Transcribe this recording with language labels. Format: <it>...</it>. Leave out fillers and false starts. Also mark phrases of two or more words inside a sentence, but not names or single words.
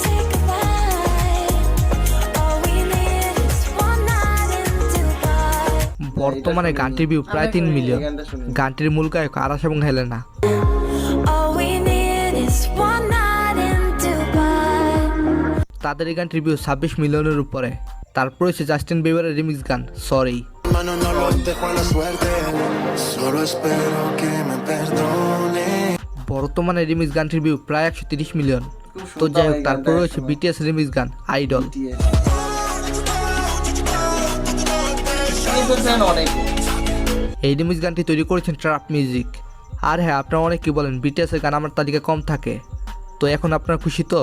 <bn>বর্তমানে শুনিনি। গানটির ভিউ প্রায় 3 মিলিয়ন। এই গানটা শুনিনি। গানটির মূল গায়ক আরাশ এবং হেলেনা। তাদের এই গানটির ভিউ 26 মিলিয়নের উপরে। তারপর হচ্ছে জাস্টিন বিবারের রিমিক্স গান সরি।</bn> <es>Mano, no lo dejo a la suerte. Solo espero que me perdone.</es> <bn>বর্তমানে রিমিক্স গানটির ভিউ প্রায় 130 মিলিয়ন। খুব তো শুনতাম যাই হোক এই তারপর গানটা রয়েছে একসময়। বিটিএস রিমিক্স গান আইডল। BTS এর fan অনেক। এই রিমিক্স গানটি তৈরি করেছেন</bn> <en>trap music.</en> <bn>আর হ্যাঁ আপনারা অনেকে বলেন বিটিএস এর গান আমার তালিকায় কম থাকে, তো এখন আপনারা খুশি তো?</bn>